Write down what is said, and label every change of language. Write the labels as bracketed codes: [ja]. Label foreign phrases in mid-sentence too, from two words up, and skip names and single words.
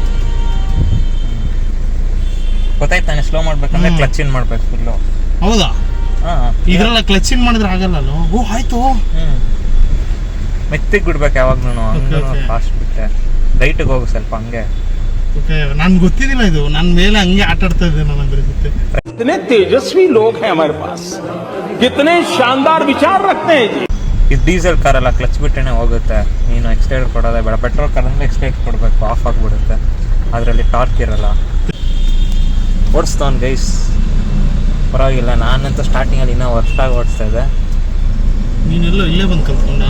[kn] ಗೊತ್ತಾಯ್ತಾನೆ ಸ್ಲೋ ಮಾಡ್ಬೇಕಂದ್ರೆ [en] clutch in [kn] ಮಾಡ್ಬೇಕು ಫುಲ್ಲು. ಹೌದಾ? ಇದ್ರಲ್ಲ [en] clutch in [kn] ಮಾಡಿದ್ರೆ ಆಗಲ್ಲ. ಓ ಆಯ್ತು. ಮೆತ್ತಿಗೆ ಬಿಡ್ಬೇಕು ಯಾವಾಗ್ಲೂ. ಫಾಸ್ಟ್ ಬಿಟ್ಟೆ ರೈಟಿಗೆ ಹೋಗು ಸ್ವಲ್ಪ ಹಂಗೆ. ನನ್ಗೆ ಗೊತ್ತಿದ್ದಿಲ್ಲ ಇದು. ನನ್ನ ಮೇಲೆ ಹಂಗೆ ಆಟ ಆಡ್ತಾ ಇದ್ದೆ ನಾನು. ಅದ್ರ ಜೊತೆ [hi] कितने तेजस्वी लोग हैं हमारे पास, कितने शानदार विचार रखते हैं जी. [kn] ಇದು ಡೀಸೆಲ್ ಕಾರಲ್ಲ, ಕ್ಲಚ್ ಬಿಟ್ಟೇನೆ ಹೋಗುತ್ತೆ. ನೀನು ಎಕ್ಸ್ಟೈಡ್ ಕೊಡೋದೇ ಬೇಡ. [en] petrol car [kn] ಅಂದರೆ ಎಕ್ಸ್ಟೈಡ್ ಕೊಡಬೇಕು, ಆಫ್ ಆಗಿಬಿಡುತ್ತೆ. ಅದರಲ್ಲಿ ಟಾರ್ಕ್ ಇರಲ್ಲ. ಓಡಿಸ್ತಾವ್ನು ಗೈಸ್, ಪರವಾಗಿಲ್ಲ. ನಾನಂತೂ ಸ್ಟಾರ್ಟಿಂಗಲ್ಲಿ ಇನ್ನೂ ವರ್ಷಾಗಿ ಓಡಿಸ್ತಾ ಇದ್ದೆ. ನೀನೆಲ್ಲ ಇಲ್ಲೇ ಬಂದು ಕಲ್ತ್ಕೊಂಡ?